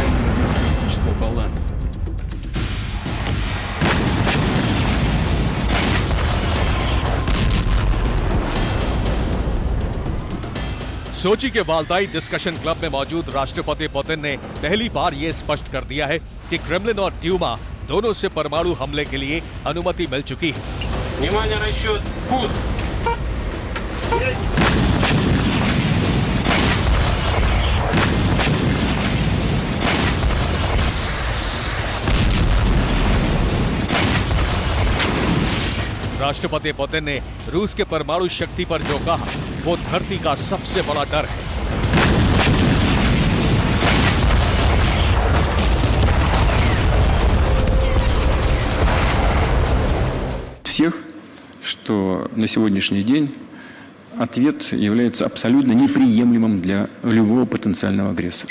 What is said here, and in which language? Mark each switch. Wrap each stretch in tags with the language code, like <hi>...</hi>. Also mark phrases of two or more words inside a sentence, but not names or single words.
<hi>सोची के वालदाई डिस्कशन क्लब में मौजूद राष्ट्रपति पुतिन ने पहली बार यह स्पष्ट कर दिया है कि क्रेमलिन और ड्यूमा दोनों से परमाणु हमले के लिए अनुमति मिल चुकी है।</hi> <ru>Внимание, расчет, пуск!</ru> <hi>राष्ट्रपति पुतिन ने रूस के परमाणु शक्ति पर जो कहा, वो धरती का सबसे बड़ा डर है।</hi> <ru>Всех, что на сегодняшний день ответ является абсолютно неприемлемым для любого потенциального агрессора.</ru>